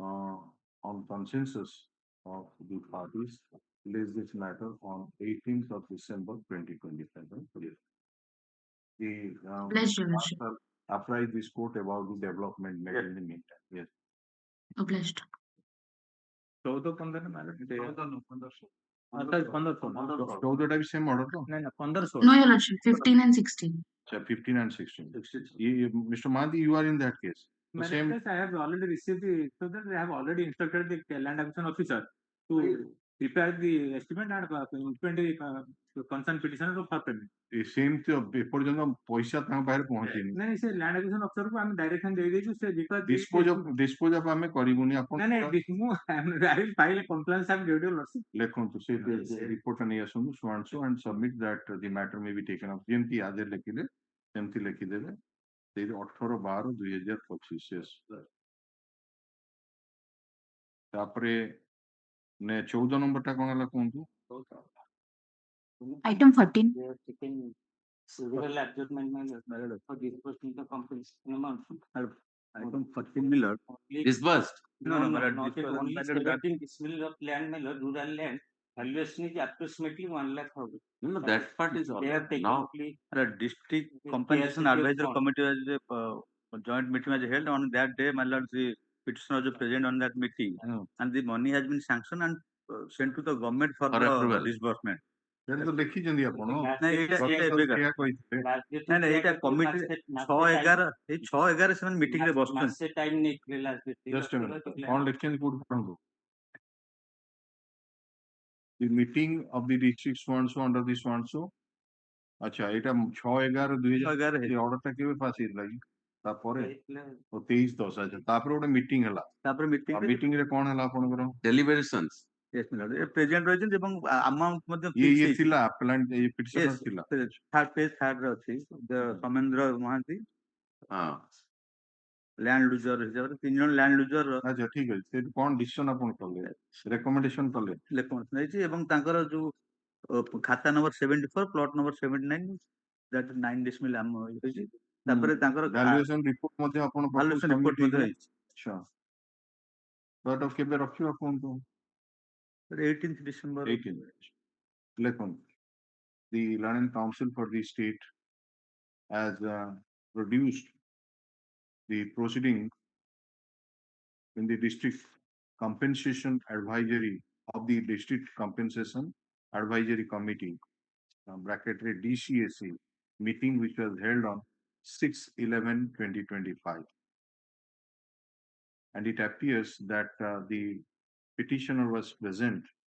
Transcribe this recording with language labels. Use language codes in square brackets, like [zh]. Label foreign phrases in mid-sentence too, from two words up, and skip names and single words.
[en] On consensus of the parties placed this matter on 18th of December 2025. The Obliged, Your Lordship. apprised this court about the development made in the meantime. Yes. Obliged. [or] 14-15 ମ୍ୟାଡ଼ାମ 14ଟା ବି [en] same order [or] ତ? ନାଇଁ 15-16 [en] No, Your Lordship. 15 and 16. 15 and 16. Mr. Mahanti, you are in that case. The same. Yes, I have already received the, so that I have already instructed the land acquisition officer to prepare the estimate and implement the concerned petitioner for payment. Same to [or] ଏପର୍ଯ୍ୟନ୍ତ ପଇସା ତାଙ୍କ ପାଖରେ ପହଞ୍ଚିନି। ନାଇଁ ସେ [en] land acquisition officer [or] କୁ ଆମେ direction ଦେଇଦେଇଛୁ ସେ because [en] dispose of [or] ଆମେ କରିବୁନି ଆପଣ ନାଇଁ ମୁଁ [en] I will file a complaint and due to lawsuit. [or] ଲେଖନ୍ତୁ ସେ ରିପୋର୍ଟ ନେଇ ଆସନ୍ତୁ ଶୁଣାନ୍ତୁ [en] and submit that the matter may be taken up [or] ଯେମିତି ଆଦେଶ ଲେଖିଲେ ସେମିତି ଲେଖିଦେବେ ସେଇ 18/12/2025 yes ତାପରେ 14 ନମ୍ବର ଟା କଣ ହେଲା କୁହନ୍ତୁ [en] Item 14. They have taken several adjustment measures for disbursing the compensation amount. Item 14 Miller. Disbursed. No, not at only 17 dismissal of land Miller, rural land. Valuation is approximately 1 lakh. No, that part is all. They have taken Now, The district compensation advisory committee was a joint meeting was held on that day. My lord, the petitioner was present on that meeting, and the money has been sanctioned and sent to the government for the approval. disbursement. [or] ସେଟା ତ ଲେଖିଛନ୍ତି ଆପଣ ନାଇଁ ଏଇଟା ସେଇଆ କହିଥିଲେ ନାଇଁ ଏଇଟା କମିଟି 6-11 ଏଇ 6-11 ସେମାନେ ମିଟିଂ ରେ ବସୁଛନ୍ତି ମାସେ ଟାଇମ ନେଇଥିଲେ ଲାଷ୍ଟ [en] just a minute [or] କଣ ଲେଖିଛନ୍ତି କୋଉଠି ପଢନ୍ତୁ [en] the meeting of the district so and so under this so and so [or] ଆଚ୍ଛା ଏଇଟା 6/11/2000 ଏ ଅର୍ଡର ଟା କେବେ ପାସ୍ ହେଇଥିଲା କି ତାପରେ 23/10 ଆଚ୍ଛା ତାପରେ ଗୋଟେ ମିଟିଂ ହେଲା ତାପରେ ମିଟିଂ ରେ କଣ ହେଲା ଆପଣଙ୍କର [en] deliberations. yes my lord [or] ପ୍ରେଜେଣ୍ଟ ରହିଛନ୍ତି ଏବଂ ଆମାଉଣ୍ଟ ମଧ୍ୟ ଇଏ ଥିଲା ଆପ୍ଲାଣ୍ଟ ଏ ପିଟିସନର ଥିଲା [en] third page [or] ଥାର୍ଡ ରେ ଅଛି ସୌମେନ୍ଦ୍ର ମହାନ୍ତି [en] land loser [or] ହିସାବରେ 3 ଜଣ [en] land loser [or] ଆଚ୍ଛା ଠିକ ଅଛି ସେଠି କଣ ଡିସିସନ ଆପଣ କଲେ ରେକମେଣ୍ଡେସନ କଲେ ଲେଖନ୍ତୁ ନେଇଛି ଏବଂ ତାଙ୍କର ଯୋଉ ଖାତା ନମ୍ବର 74 ପ୍ଲଟ ନମ୍ବର 79 [en] that 9 decimal [or] ଆମ ହେଇଛି ତାପରେ ତାଙ୍କର [en] valuation report [or] ମଧ୍ୟ ଆପଣ [en] valuation report [or] ମଧ୍ୟ ହେଇଛି ଆଚ୍ଛା ବଟ କେବେ ରଖିବା କୁହନ୍ତୁ [en] 18th December 18 ଲେଖନ୍ତୁ the Land and Council for the state has produced the proceeding in the district compensation advisory of the district compensation advisory committee bracketly DCAC meeting which was held on 6/11/2025 and it appears that the petitioner was present